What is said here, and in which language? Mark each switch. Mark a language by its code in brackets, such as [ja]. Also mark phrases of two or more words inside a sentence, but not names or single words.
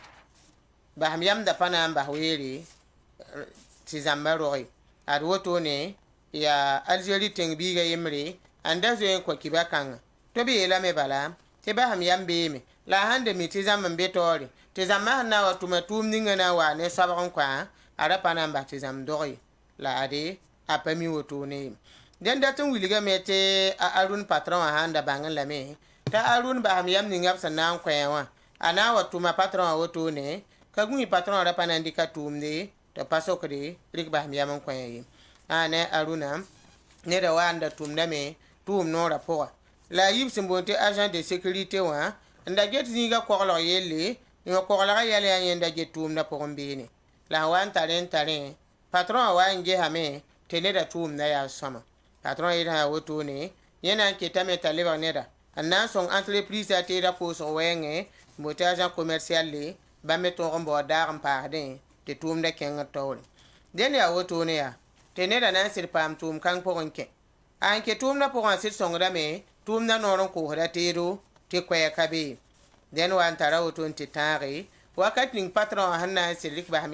[mos] basem yamda pa na n bas weere tɩ zãmbã roge ad wotone yaa algérie tẽng biigã yembre n da zoe n kõ kiba kãngã tɩ b yeelame bala tɩ basem yam beeme la a sãn da mi tɩ zãmb n be taoore tɩ zãmbã sẽn na n wa tʋma tʋʋm ningã na n wa ne soabg n kõ a ra pa na n bas tɩ zãmb dog ye la ade a pa mi wotone ye dẽn dat n wilgame tɩ a arun patron wã sãn da bãng lame t'a arun basem yam ninga b sẽn na n kõ wã a na n wa tʋma patron wã wotone ka gũi patron ra pa na n dɩka tʋʋmde tɩ pa sokde rɩk basem yam n kõ ye a ne aruna neda wa n da tʋmdame tʋʋm noorã pʋga la a yib sẽn boond tɩ [fr] agent de sécurité [mos] wã n da get zĩiga koglg yelle yõ-koglgã yɛl yaa yẽnda get tʋʋmdã pʋgẽ beene la sẽn wa n tarẽ patron wã wa n gesame tɩ neda tʋʋmdã yaa sõma patron yɩɩd sã yaa wotone yẽ na n ketame t'a lebg neda n na n sõng entreprise a teeda pʋʋsg wɛɛngẽ n boond tɩ [fr] agent commercial [mos] le bãmb me tõog n baood daag n paasdẽ tɩ tʋʋmdã kẽngr taoore dẽnd yaa wotone yaa tɩ neda na n sɩd paam tʋʋm kãng pʋgẽ kẽ a n ke tʋʋmdã pʋgã sɩd sõngdame tʋʋmdã noor n koosda teedo tɩ koɛɛka bee dẽnd wa n tara woto n tɩ tãage wakat ning patron wã sẽn na n sɩd rɩk basem